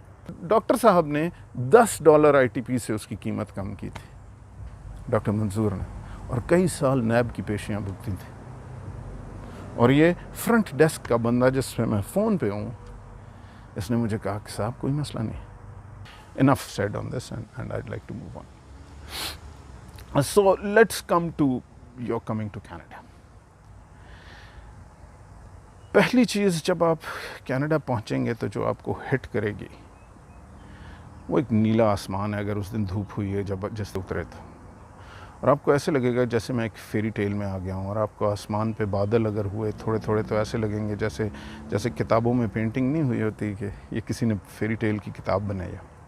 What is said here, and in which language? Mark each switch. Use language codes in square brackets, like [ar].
[hi] Doctor साहब ने $10 ITP से उसकी कीमत कम की थी, डॉक्टर मंजूर ने, और कई साल नैब की पेशियाँ भुगती थी। और ये फ्रंट डेस्क का बंदा जिससे मैं फ़ोन पे हूँ, इसने मुझे कहा कि साहब कोई मसला नहीं। [en] Enough said on this, and I'd like to move on. So let's come to your coming to Canada. [hi] पहली चीज़, जब आप कनाडा पहुंचेंगे तो जो आपको हिट करेगी वो एक नीला आसमान है, अगर उस दिन धूप हुई है जब जैसे उतरे तो, और आपको ऐसे लगेगा जैसे मैं एक फेरी टेल में आ गया हूँ। और आपको आसमान पे बादल अगर हुए थोड़े थोड़े तो ऐसे लगेंगे जैसे जैसे किताबों में पेंटिंग नहीं हुई होती कि ये किसी ने फेरी टेल की किताब बनाई है।